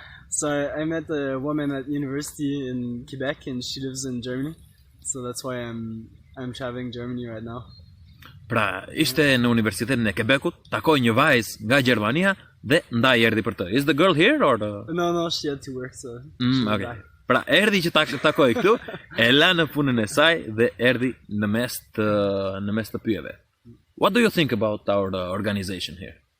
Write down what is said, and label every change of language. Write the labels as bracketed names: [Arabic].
[English] So I met a woman at university in Quebec, and she lives in Germany. So that's why I'm traveling Germany right now. [Albanian] Pra, ishte në Universitetin e Quebecut, takoi një vajzë nga Gjermania dhe ndaj erdhi për të. [English] Is the girl here or the... No, she had to work, so she was Okay. back. [Albanian] Pra, erdhi që takoi këtu, e la në punën e saj dhe erdhi në mes të pyjeve. [English] What do you think about our organization here?